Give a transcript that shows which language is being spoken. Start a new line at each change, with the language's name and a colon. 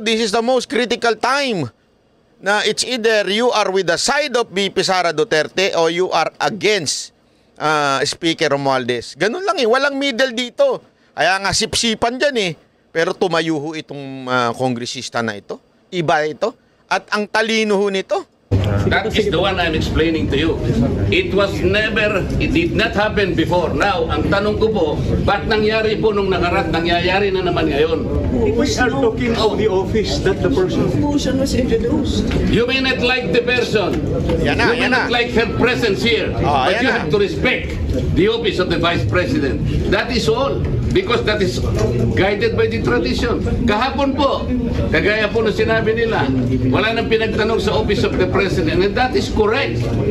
English: This is the most critical time.
Filipino: Na
English: it's either you are with the side of VP Sara Duterte or you are against Speaker Romualdez.
Filipino: Ganun lang walang middle dito. Kaya nga sipsipan dyan Pero tumayo ho itong kongresista na ito. Iba ito. At ang talino ho nito.
English: That is the one I'm explaining to you. It did not happen before. Now,
Filipino: ang tanong ko po, ba't nangyari po nung nangyayari na naman ngayon?
English: We are talking of the office that the person... Motion was introduced. You may not like the person. You may not like her presence here. But you have to respect the office of the Vice President. That is all. because that is guided by the tradition.
Filipino: Kahapon po, kagaya po na sinabi nila, wala nang pinagtanong sa
English: Office of the President, and that is correct.